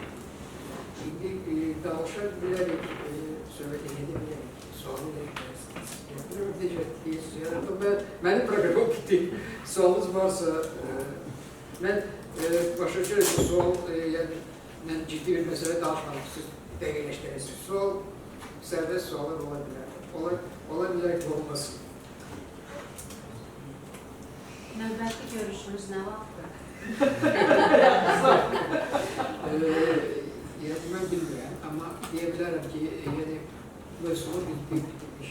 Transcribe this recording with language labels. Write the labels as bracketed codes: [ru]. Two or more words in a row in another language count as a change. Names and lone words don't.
[tr] Şimdi danışan bilerek söylediğini bilerek, sualı da eklersiniz. Yapıyorum diyeceğiz. Benim programım bitti. Sualınız varsa ben [az] başa düşürüm bu sual, [tr] yani ben ciddi bir mesele danışmadım. [az] Siz dəqiqləşdirirsiniz. Sual, sərbəst suallar ola bilər. Ola bilər ki, olmasın. Növbəti görüşümüz nə vaxtdır? Yəni, mən bilmirəm, amma deyə bilərəm ki, yəni, mövzunu bitirmiş.